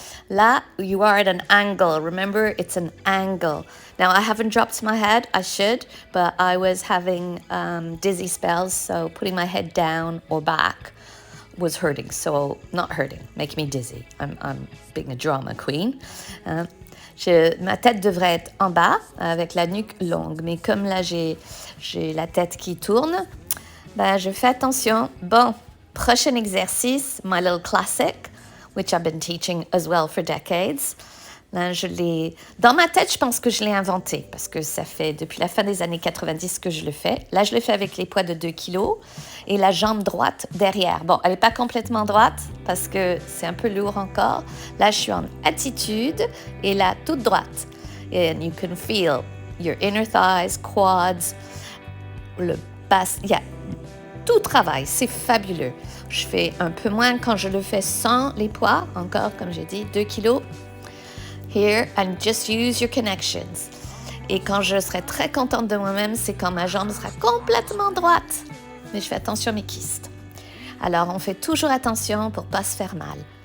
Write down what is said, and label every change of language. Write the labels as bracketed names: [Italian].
[English] Là, you are at an angle. Remember, it's an angle. Now, I haven't dropped my head. I should, but I was having dizzy spells, so putting my head down or back was hurting. So, not hurting, making me dizzy. I'm being a drama queen. [French] Ma tête devrait être en bas, avec la nuque longue. Mais comme là, j'ai la tête qui tourne, ben, je fais attention. Bon, prochain exercice, [English] my little classic, which I've been teaching as well for decades. [French] Là, dans ma tête, je pense que je l'ai inventé parce que ça fait depuis la fin des années 90 que je le fais. Là, je le fais avec les poids de 2 kilos et la jambe droite derrière. Bon, elle n'est pas complètement droite parce que c'est un peu lourd encore. Là, je suis en attitude et là, toute droite. [English] And you can feel your inner thighs, quads, [French] le bas. Yeah. Tout travail, c'est fabuleux. Je fais un peu moins quand je le fais sans les poids. Encore, comme j'ai dit, 2 kilos. [English] Here, and just use your connections. [French] Et quand je serai très contente de moi-même, c'est quand ma jambe sera complètement droite. Mais je fais attention à mes kystes. Alors, on fait toujours attention pour ne pas se faire mal.